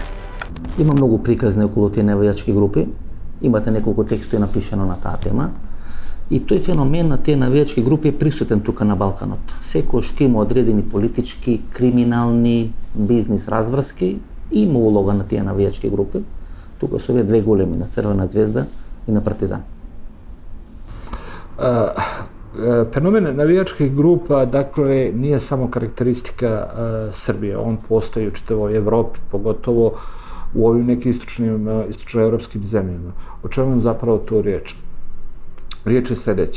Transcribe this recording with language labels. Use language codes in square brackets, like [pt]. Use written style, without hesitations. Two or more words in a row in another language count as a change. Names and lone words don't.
[mk] Има многу приказни околу тие навијачки групи. Имате неколку текстови напишано на таа тема. И тој феномен на тие навијачки групи е присутен тука на Балканот. Секој што има одредени политички, криминални, бизнис разврски, има улога на тие навијачки групи. Тука се овие две големи, на Црвена звезда и на Партизан. [sr] Fenomen navijačkih grupa, dakle, nije samo karakteristika Srbije, on postoji u čitavoj Evropi, pogotovo u ovim nekim istočnoevropskim zemljama. O čemu je zapravo tu riječ? Riječ je sljedeća.